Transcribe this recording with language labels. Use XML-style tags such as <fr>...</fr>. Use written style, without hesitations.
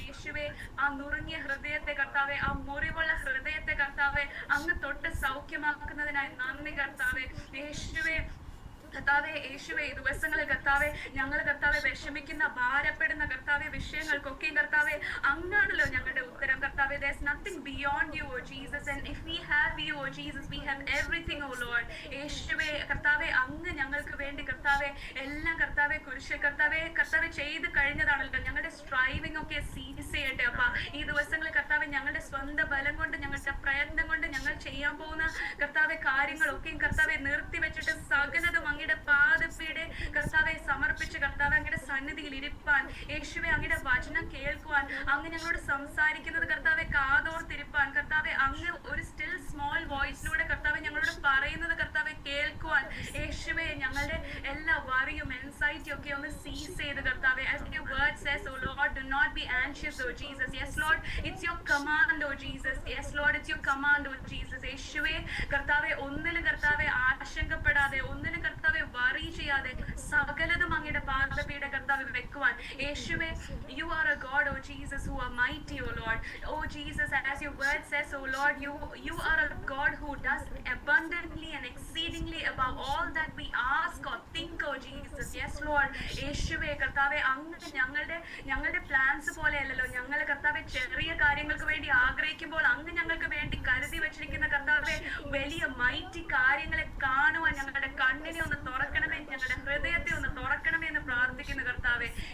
<ml>യേശുവെ ആ നുറുങ്ങിയ ഹൃദയത്തെ കർത്താവെ, ആ മുറിവുള്ള ഹൃദയത്തെ കർത്താവെ അങ്ങ് തൊട്ട് സൗഖ്യമാക്കുന്നതിനായി നന്ദി കർത്താവെ. യേശുവെ കർത്താവെ, യേശുവെ ഈ ദിവസങ്ങളിൽ കർത്താവെ ഞങ്ങൾ കർത്താവെ വിഷമിക്കുന്ന ഭാരപ്പെടുന്ന കർത്താവെ വിഷയങ്ങൾക്കൊക്കെയും കർത്താവെ അങ്ങാണല്ലോ ഞങ്ങളുടെ ഉത്തരം കർത്താവെ.</ml> <en>there's nothing beyond you, oh Jesus, and if we have you, oh Jesus, we have everything, oh Lord.</en> <ml>യേശുവെ കർത്താവെ അങ്ങ് ഞങ്ങൾക്ക് വേണ്ടി കർത്താവെ എല്ലാം കർത്താവെ കുരിശിൽ കർത്താവെ ചെയ്ത് കഴിഞ്ഞതാണല്ലോ. ഞങ്ങളുടെ സ്ട്രൈവിംഗ് ഒക്കെ സീസ് ചെയ്യട്ടെ അപ്പ. ഈ ദിവസങ്ങളിൽ കർത്താവെ ഞങ്ങളുടെ സ്വന്തം ബലം കൊണ്ട് ഞങ്ങളുടെ പ്രയത്നം കൊണ്ട് ഞങ്ങൾ ചെയ്യാൻ പോകുന്ന കർത്താവെ കാര്യങ്ങളൊക്കെയും കർത്താവെ നിർത്തിവെച്ചിട്ട് സകലതും അങ്ങയുടെ പാദപീഠെ കർത്താവെ സമർപ്പിച്ച് കർത്താവെ അങ്ങയുടെ സന്നിധിയിൽ ഇരിപ്പാൻ, യേശുവെ അങ്ങയുടെ വചനം കേൾക്കുവാൻ, അങ്ങ് ഞങ്ങളോട് സംസാരിക്കുന്നത് കർത്താവെ കാതോർത്തിരിപ്പാൻ, കർത്താവെ അങ്ങ് ഒരു സ്റ്റിൽ സ്മോൾ വോയിസിലൂടെ കർത്താവെ ഞങ്ങളോട് പറയുന്നത് കർത്താവെ കേൾക്കുവാൻ, യേശുവെ ഞങ്ങളുടെ എല്ലാ വറിയും എൻസൈറ്റി ഒക്കെ ഒന്ന് സീസ് ചെയ്ത് കർത്താവെ,</ml> <en>as your word says, oh Lord, do not be anxious, oh Jesus. Yes Lord, it's your command, oh Jesus. Yes Lord, it's your command, oh Jesus.</en> <ml>യേശുവെ കർത്താവെ ഒന്നിലും കർത്താവെ ആശങ്കപ്പെടാതെ, ഒന്നിലും കർത്താവെ വറി ചെയ്യാതെ സകലതും അങ്ങയുടെ പാദപീഠ കർത്താവെ വെക്കുവാൻ, യേശുവെ</ml> <en>you are a God, oh Jesus, who are mighty, oh Lord. Oh Jesus, as your word says, oh Lord, you are a God who does abundantly and exceedingly above all that we ask or think, oh Jesus. Yes Lord,</en> <ml>യേശുവെ കർത്താവെ അങ്ങ് ഞങ്ങളുടെ plans പോലെയല്ലല്ലോ. ഞങ്ങൾ കർത്താവെ ചെറിയ കാര്യങ്ങൾക്ക് വേണ്ടി ആഗ്രഹിക്കുമ്പോൾ അങ്ങ് ഞങ്ങൾക്ക് വേണ്ടി കരുതി വെച്ചിരിക്കുന്ന കർത്താവെ വലിയ മൈറ്റി കാര്യങ്ങളെ കാണുവാൻ ഞങ്ങളുടെ കണ്ണിനെ ഒന്ന് തുറക്കണമേ, ഞങ്ങളുടെ ഹൃദയത്തെ ഒന്ന് തുറക്കണമേ എന്ന് പ്രാർത്ഥിക്കുന്നു കർത്താവെ.</ml>